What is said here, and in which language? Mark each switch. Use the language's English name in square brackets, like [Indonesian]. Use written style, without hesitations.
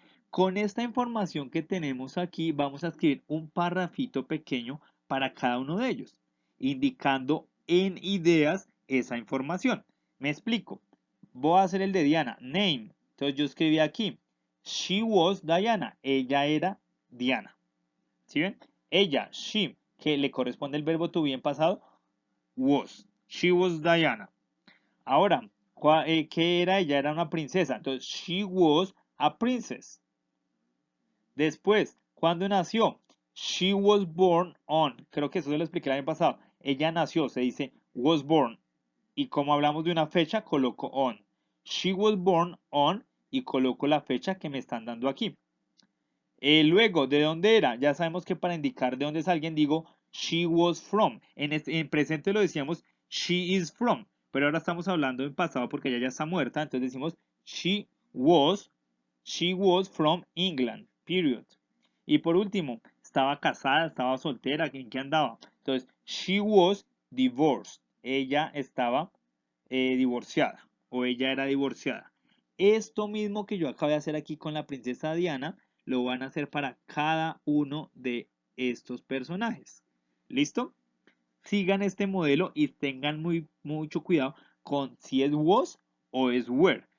[Spanish] Con esta información que tenemos aquí, vamos a escribir un parrafito pequeño para cada uno de ellos, indicando en ideas esa información. Me explico. Voy a hacer el de Diana, name. Entonces yo escribí aquí, [English] she was Diana. [Spanish] Ella era Diana. ¿Sí ven? Ella, she, que le corresponde el verbo to be en pasado, was. [English] She was Diana. [Spanish] Ahora, ¿qué era? Ella era una princesa. [English] Entonces, she was a princess. [Spanish] Después, ¿cuándo nació? [English] She was born on. [Spanish] Creo que eso se lo expliqué el año pasado. Ella nació, se dice was born. Y como hablamos de una fecha, coloco on. [English] She was born on [Spanish] y coloco la fecha que me están dando aquí. Luego, ¿de dónde era? Ya sabemos que para indicar de dónde es alguien digo [English] she was from. [Spanish] En presente lo decíamos [English] she is from. [Spanish] Pero ahora estamos hablando en pasado porque ella ya está muerta. Entonces decimos [English] she was from England. Period. [Spanish] Y por último, estaba casada, estaba soltera, ¿en qué andaba? [English] Entonces, she was divorced. [Spanish] Ella estaba divorciada o ella era divorciada. Esto mismo que yo acabo de hacer aquí con la princesa Diana, lo van a hacer para cada uno de estos personajes. ¿Listo? Sigan este modelo y tengan mucho cuidado con si es was o es were.